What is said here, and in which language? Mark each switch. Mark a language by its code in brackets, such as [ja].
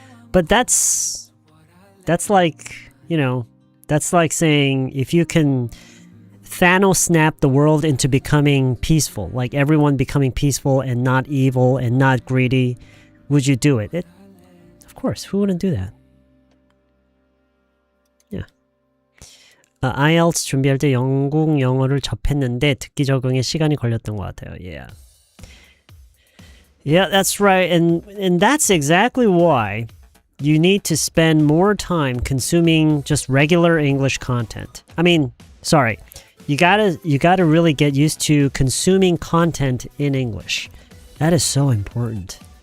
[en] But that's like, you know, that's like saying if you can Thanos snap the world into becoming peaceful, like everyone becoming peaceful and not evil and not greedy, would you do it? Of course, who wouldn't do that? Yeah. [ko] IELTS 준비할 때 영국 영어를 접했는데 듣기 적응에 시간이 걸렸던 것 같아요. [en] Yeah. Yeah, that's right. And that's exactly why you need to spend more time consuming just regular English content. I mean, sorry. You gotta really get used to consuming content in English. That is so important.